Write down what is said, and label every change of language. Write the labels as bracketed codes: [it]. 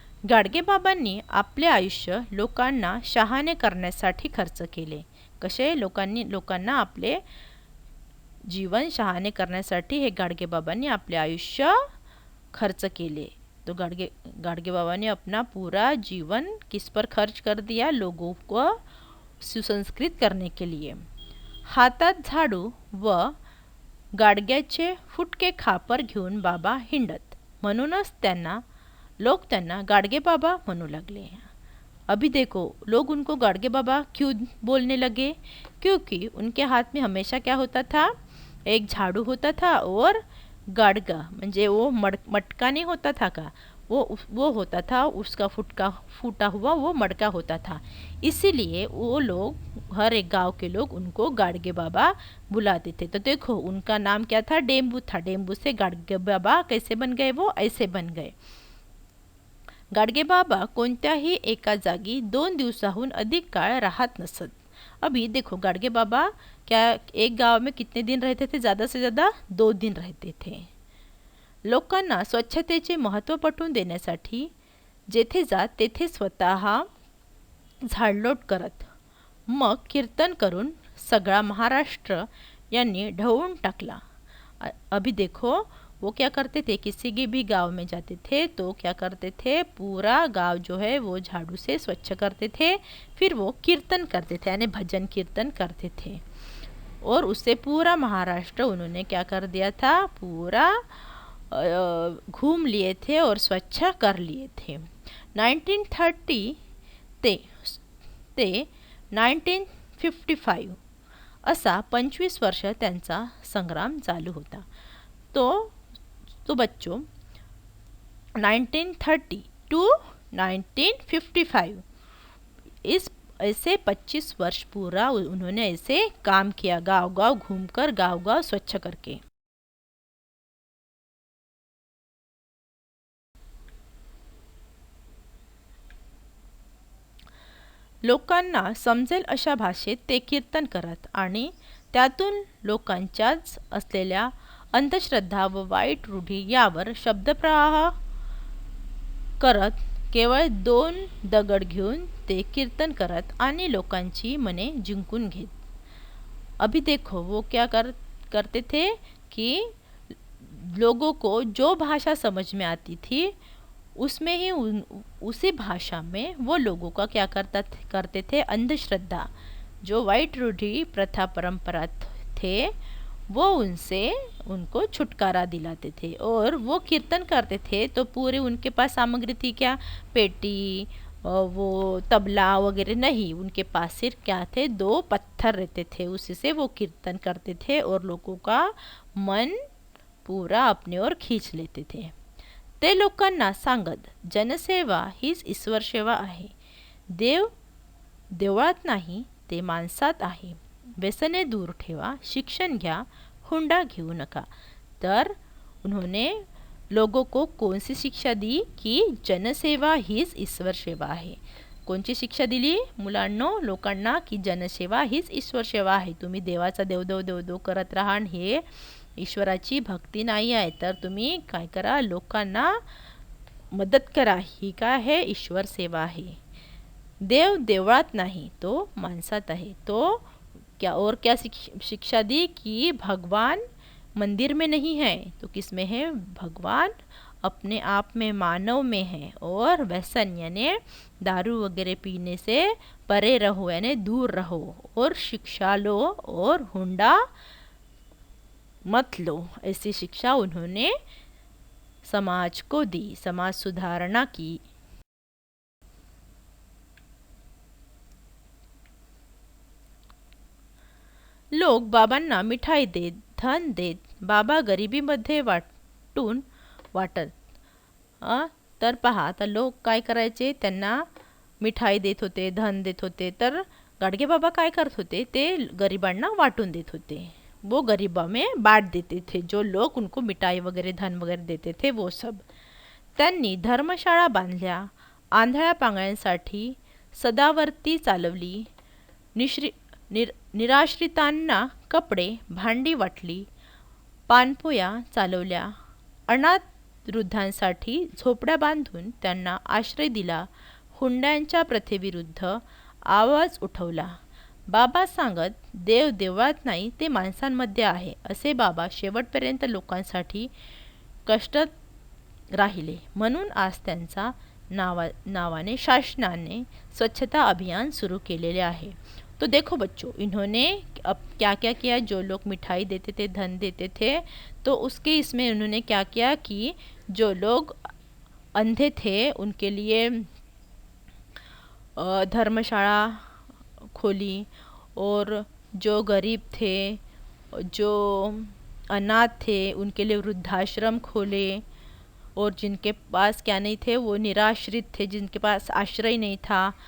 [mr] गाडगेबाबांनी आपले आयुष्य लोकांना शहाणे करण्यासाठी खर्च केले। कसे लोकांना आपले जीवन शहाणे करण्यासाठी हे गाडगेबाबांनी आपले आयुष्य खर्च केले। [hi] तो गाडगे बाबा ने अपना पूरा जीवन किस पर खर्च कर दिया, लोगों को सुसंस्कृत करने के लिए। [mr] हातात झाडू व गाडग्याचे फुटके खापर घेऊन बाबा हिंडत, म्हणूनच लोग त्यांना गाडगे बाबा म्हणू लगले। [hi] अभी देखो लोग उनको गाडगे बाबा क्यों बोलने लगे, क्योंकि उनके हाथ में हमेशा क्या होता था, एक झाड़ू होता था और गाड़गा [mr] म्हणजे [hi] वो मटका नहीं होता था का, वो होता था, उसका फूटा हुआ वो मटका होता था। इसीलिए वो लोग, हर एक गांव के लोग उनको गाडगे बाबा बुलाते थे। तो देखो उनका नाम क्या था, डेम्बू था। डेम्बू से गाडगे बाबा कैसे बन गए, वो ऐसे बन गए। [mr] गाडगे बाबा कोणत्याही एका जागी 2 दिवसाहून अधिक काळ राहत नसत। [hi] अभी देखो गाडगे बाबा क्या एक गांव में कितने दिन रहते थे, ज़्यादा से ज़्यादा 2 दिन रहते थे। [mr] लोकांना स्वच्छतेचे महत्त्व पटवून देण्यासाठी जेथे जात तेथे स्वतः झाडलोट करत, मग कीर्तन करून सगळा महाराष्ट्र यांनी ढवून टाकला। [hi] अभी देखो वो क्या करते थे, किसी के भी गांव में जाते थे तो क्या करते थे, पूरा गांव जो है वो झाड़ू से स्वच्छ करते थे, फिर वो कीर्तन करते थे यानी भजन कीर्तन करते थे। और उससे पूरा महाराष्ट्र उन्होंने क्या कर दिया था, पूरा घूम लिए थे और स्वच्छ कर लिए थे। [mr] 1930 ते 1955 असा 25 वर्ष त्यांचा संग्राम चालू होता। [hi] तो बच्चों 1930 टू 1955 इस ऐसे 25 वर्ष पूरा उन्होंने ऐसे काम किया, गांव गांव घूमकर, गांव गांव स्वच्छ करके। [mr] लोकांना समजेल अशा भाषेत ते कीर्तन करत आणि त्यातून लोकांच्याच असलेल्या अंधश्रद्धा व वाईट रूढी यावर शब्दप्रवाह करत केवळ 2 दगड घेऊन ते कीर्तन करत आणि लोकांची मने जिंकून घेत। [hi] अभी देखो वो क्या करते थे कि लोगों को जो भाषा समझ में आती थी उसमें ही उसी भाषा में वो लोगों का क्या करते थे, अंधश्रद्धा जो वाइट रूढ़ी प्रथा परंपरा थे वो उनको छुटकारा दिलाते थे। और वो कीर्तन करते थे तो पूरे उनके पास सामग्री थी क्या, पेटी वो तबला वगैरह नहीं, उनके पास सिर्फ क्या थे, 2 पत्थर रहते थे, उसी से वो कीर्तन करते थे और लोगों का मन पूरा अपने ओर खींच लेते थे। [mr] ते लोकांना सांगत, जनसेवा हीच ईश्वर सेवा आहे, देव देवळात नाही ते माणसात आहे, व्यसने दूर ठेवा, शिक्षण घ्या, हुंडा घेऊ नका। [hi] तर उन्होंने लोगों को कौन सी शिक्षा दी कि [mr] जनसेवा हीच ईश्वर सेवा आहे। कोणची शिक्षा दिली मुलांनो लोकांना की जनसेवा हीच ईश्वर सेवा आहे, तुम्ही देवाचा देवदेव करत राहा, हे ईश्वराची भक्ती नाही आहे, तर तुम्ही काय करा, लोकांना मदत करा, ही काय आहे, ईश्वर सेवा आहे। देव देवळात नाही तो माणसात आहे। [hi] तो क्या शिक्षा दी कि भगवान मंदिर में नहीं है तो किस में है, भगवान अपने आप में मानव में है और व्यसन यानी दारू वगैरह पीने से परे रहो यानी दूर रहो और शिक्षा लो और हुंडा मत लो। ऐसी शिक्षा उन्होंने समाज को दी, समाज सुधारणा की। [mr] लोक बाबांना मिठाई देत, धन देत, बाबा गरिबीमध्ये वाटत। तर पहा, आता लोक काय करायचे, त्यांना मिठाई देत होते, धन देत होते, तर गाडगे बाबा काय करत होते, ते गरिबांना वाटून देत होते। [hi] वो गरीबों में बांट देते थे, जो लोग उनको मिठाई वगैरह धन वगैरह देते थे वो सब। [mr] त्यांनी धर्मशाळा बांधल्या, आंधळ्या पांगळ्यांसाठी सदावर्ती चालवली, निराश्रितांना कपडे भांडी वाटली, पानपोया चालवल्या, अनाथ वृद्धांसाठी झोपड्या बांधून त्यांना आश्रय दिला, हुंड्यांच्या प्रथेविरुद्ध आवाज उठवला। बाबा सांगत, देव देवळात नाही, ते माणसांमध्ये आहे, असे बाबा शेवटपर्यंत लोकांसाठी कष्ट राहिले। म्हणून आज त्यांचा नावाने शासनाने स्वच्छता अभियान शुरू केलेले आहे। [hi] तो देखो बच्चों, इन्होंने अब क्या क्या किया, जो लोग मिठाई देते थे, धन देते थे, तो उसके इसमें उन्होंने क्या किया कि जो लोग अंधे थे उनके लिए धर्मशाला खोली, और जो गरीब थे, जो अनाथ थे, उनके लिए वृद्धाश्रम खोले, और जिनके पास क्या नहीं थे, वो निराश्रित थे, जिनके पास आश्रय नहीं था,